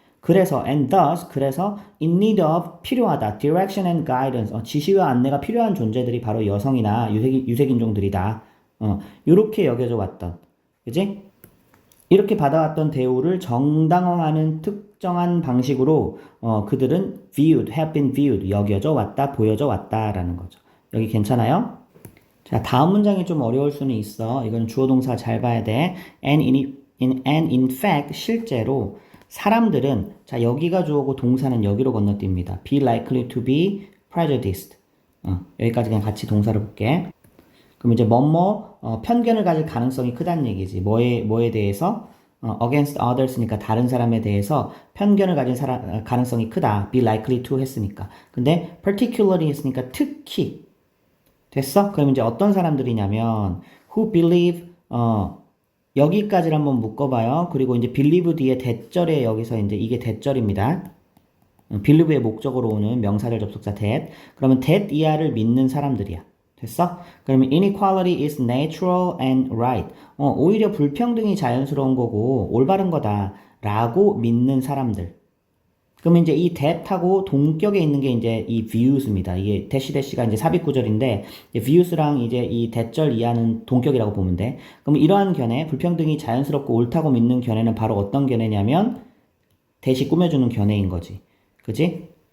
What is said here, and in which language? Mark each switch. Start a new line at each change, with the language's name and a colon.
Korean: 그래서
English: and thus, 그래서 in need of,
Korean: 필요하다.
English: direction and guidance,
Korean: 지시와 안내가 필요한 존재들이 바로 여성이나 유색인종들이다. 요렇게 여겨져 왔던, 그지? 이렇게 받아왔던 대우를 정당화하는 특정한 방식으로 그들은
English: have been viewed,
Korean: 여겨져 왔다, 보여져 왔다라는 거죠. 여기 괜찮아요? 자, 다음 문장이 좀 어려울 수는 있어. 이건 주어 동사 잘 봐야 돼. and in fact, 실제로 사람들은, 자, 여기가 주어고 동사는 여기로 건너뜁니다.
English: be likely to be prejudiced.
Korean: 여기까지 그냥 같이 동사를 볼게. 그럼 이제 편견을 가질 가능성이 크다는 얘기지. 뭐에 대해서?
English: against others
Korean: 니까 다른 사람에 대해서 편견을 가진 가능성이 크다.
English: be likely to
Korean: 했으니까. 근데 particularly 했으니까 특히. 됐어? 그럼 이제 어떤 사람들이냐면
English: who believe,
Korean: 여기까지를 한번 묶어봐요. 그리고 이제 believe 뒤에 대절에 여기서 이제 이게 대절입니다. believe의 목적으로 오는 명사절 접속사 that. 그러면 that 이하를 믿는 사람들이야. 됐어?
English: 그러면 inequality is natural and right.
Korean: 오히려 불평등이 자연스러운 거고 올바른 거다 라고 믿는 사람들. 그러면 이제 이 that하고 동격에 있는 게 이제 이 views입니다. 이게 대시가 이제 삽입구절인데 views랑 이제 이 대절 이하는 동격이라고 보면 돼. 그럼 이러한 견해, 불평등이 자연스럽고 옳다고 믿는 견해는 바로 어떤 견해냐면 대시 꾸며주는 견해인 거지. 그지?